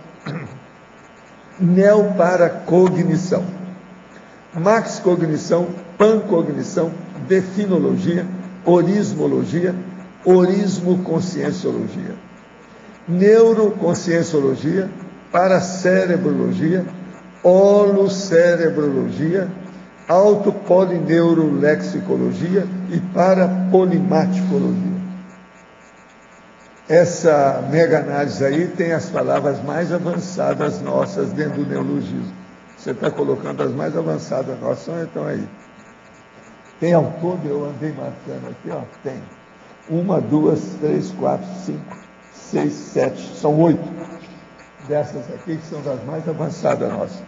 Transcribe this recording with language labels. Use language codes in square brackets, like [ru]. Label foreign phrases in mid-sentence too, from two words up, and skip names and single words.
[pt] neoparacognição, maxcognição, pancognição, definologia, orismologia, orismoconscienciologia, neuroconscienciologia, paracerebrologia, holocerebrologia, autopolineurolexicologia e parapolimaticologia. Essa mega-análise aí tem as palavras mais avançadas nossas dentro do neologismo. Você está colocando as mais avançadas nossas, então aí. Tem ao todo, eu andei marcando aqui, ó, tem 1, 2, 3, 4, 5, 6, 7, são 8 dessas aqui que são das mais avançadas nossas.